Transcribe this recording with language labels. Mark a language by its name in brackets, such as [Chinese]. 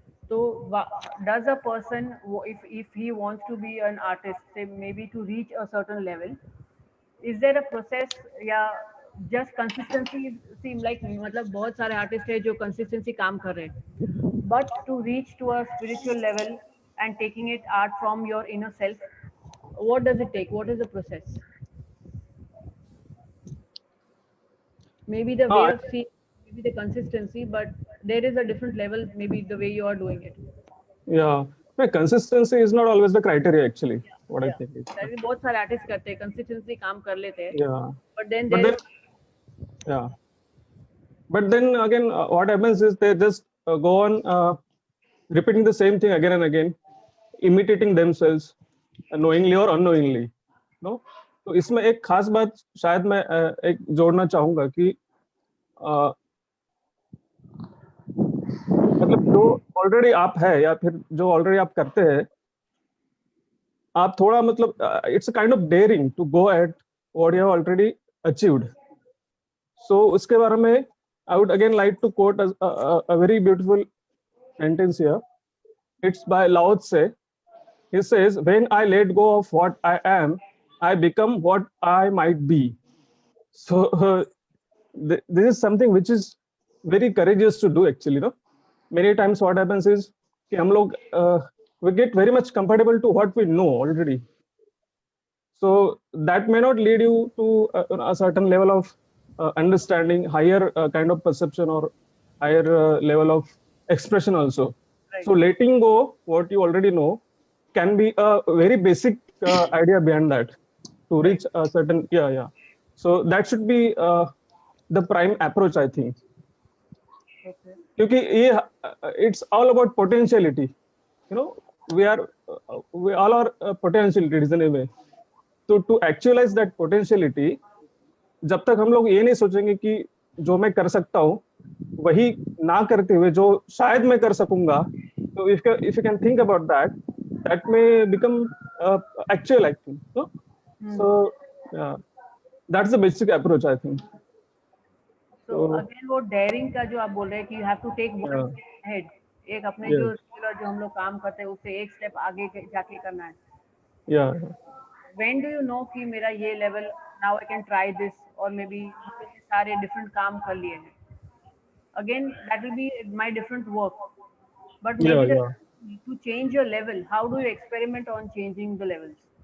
[English] So does a person if he wants to be an artist, say maybe to reach a certain level, is there a process या just consistency seem like [Hindi] मतलब बहुत सारे artist है जो consistency काम कर रहे हैं, [English] but to reach to a spiritual level and taking it art from your inner self, what does it take? What is the process? Maybe the way of seeing, maybe the consistency, but there is a different level, maybe the way you are doing it. Yeah, no, consistency is not always the criteria actually. What I think is. That is [Hindi] बहुत सारे artist करते हैं consistency काम कर लेते हैं, [English] Yeah. but then But there then, yeah. But then again, what happens is they just go on repeating the same thing again and again, imitating themselves, knowingly or unknowingly. No? [Hindi] तो इसमें एक खास बात शायद मैं एक जोड़ना चाहूंगा कि मतलब जो ऑलरेडी आप है या फिर जो ऑलरेडी आप करते हैं, आप थोड़ा मतलब [English] It's a kind of daring to go at what you have already achieved. [Hindi] सो उसके बारे में [English] I would again like to quote a very beautiful sentence here. It's by Lao Tse. He says, "When I let go of what I am, I become what I might be." So this is something which is very courageous to do actually. No, many times what happens is [Hindi] कि हम लोग [English] we get very much comfortable to what we know already. So that may not lead you to a certain level of understanding, higher kind of perception or higher level of expression also. Right. So letting go what you already know can be a very basic idea behind that to reach a certain so that should be the prime approach, I think. Okay. Because it's all about potentiality, you know. We all are potentialities in a way. So to actualize that potentiality, [Hindi] जब तक हम लोग ये नहीं सोचेंगे कि जो मैं कर सकता हूँ वही ना करते हुए जो शायद मैं कर सकूंगा, तो [English] If you can think about that, that may become actual acting. So that's the basic approach, I think. [Hindi] So again वो daring का जो आप बोल रहे हैं कि [English] you have to take one step ahead, [Hindi] एक अपने जो regular जो हम लोग काम करते हैं उससे एक step आगे जाके करना है. [English] Yeah. When do you know [Hindi] कि मेरा ये [English] level, now I can try this, और maybe [Hindi] सारे different काम कर लिए हैं. [English] Again that will be my different work, but maybe to change your level, how do you experiment on changing the levels?